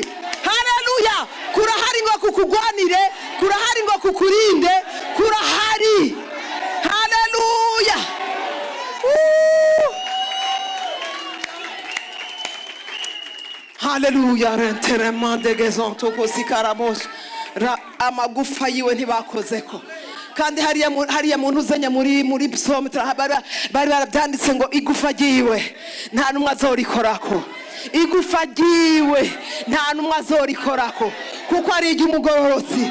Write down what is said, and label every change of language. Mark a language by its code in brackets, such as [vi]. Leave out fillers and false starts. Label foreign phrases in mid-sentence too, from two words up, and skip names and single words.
[rn] Haleluya, kurahari ngo kukugwanire, kurahari ngo kukurinde, kurahari. Haleluya. Haleluya, renterement de gezonto kosikaramos. Amagufa yiwe ntibakozeko. Kandi hariya muntu uzenya muri psalm bari barabyanditse ngo igufa giwe nta numwe azorikorako. Igufa giwe nta numwe azorikorako kuko ari iry'umugororotsi.